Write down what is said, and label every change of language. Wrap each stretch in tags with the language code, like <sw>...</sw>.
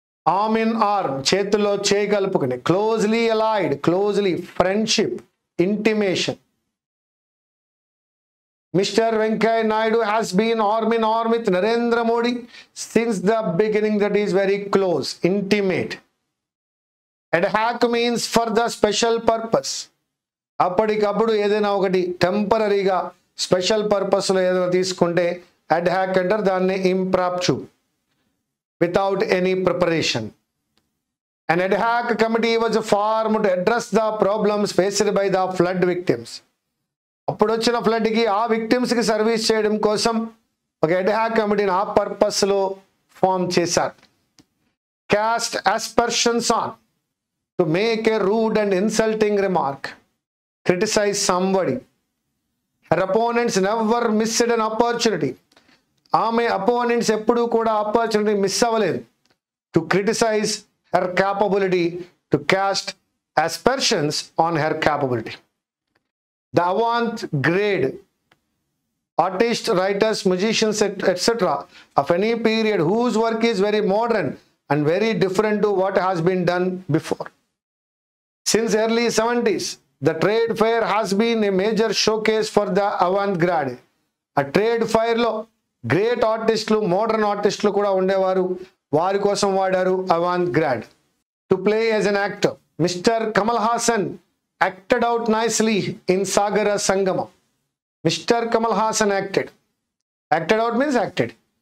<en>Arm in arm,</en> <te>చేతుల్లో చేయి కలుపుకుని,</te> <en>closely allied, closely, friendship, intimation. Mr. Venkaiah Naidu has been arm in arm with Narendra Modi since the beginning. That is very close, intimate. Ad hoc means for the special purpose.</en> <te>అప్పటికప్పుడు ఏదైనా ఒకటి టెంపరరీగా special పర్పస్లో ఏదైనా తీసుకుంటే ad hoc అంటారు, దాన్ని</te> <en>impromptu, without any preparation. An ad hoc committee was formed to address the problems faced by the flood victims.</en> <te>అప్పుడు వచ్చిన ఫ్లడ్కి ఆ విక్టిమ్స్కి సర్వీస్ చేయడం కోసం ఒక ad hoc కమిటీని ఆ పర్పస్లో ఫామ్ చేశారు.</te> <en>Cast aspersions on, to make a rude and insulting remark, criticize somebody. Her opponents never missed an opportunity.</en> <te>ఆమె అపోనెంట్స్ ఎప్పుడూ కూడా ఆపర్చునిటీ మిస్ అవ్వలేదు.</te> <en>To criticise her capability, to cast aspersions on her capability. The avant-garde artists, writers, musicians, etc. of any period whose work is very modern and very different to what has been done before. Since early 70s, the trade fair has been a major showcase for the avant-garde.</en> <te>A trade fair lo great ఆర్టిస్టులు, modern ఆర్టిస్టులు కూడా ఉండేవారు. వారి కోసం వాడారు</te> <en>avant-garde. To play as an actor, mister Kamal Haasan acted out nicely in Sagara Sangamam. Mister Kamal Haasan acted out means acted.</en>